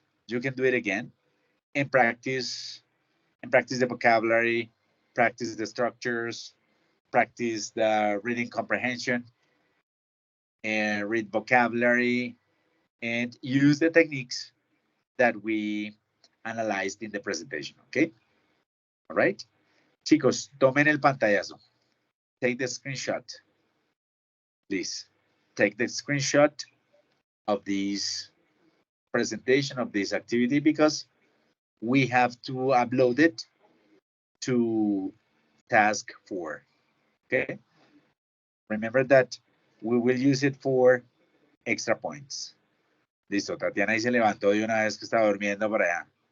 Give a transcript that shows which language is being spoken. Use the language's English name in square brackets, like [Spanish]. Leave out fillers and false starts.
[English] You can do it again and practice the vocabulary, practice the structures, practice the reading comprehension, and read vocabulary, and use the techniques that we analyzed in the presentation, okay? All right? [Spanish] Chicos, tomen el pantallazo. [English] Take the screenshot, please. Take the screenshot of this presentation, of this activity, because we have to upload it to task 4, okay? Remember that we will use it for extra points. [Spanish] Listo, Tatiana ahí se levantó de una vez que estaba durmiendo por allá.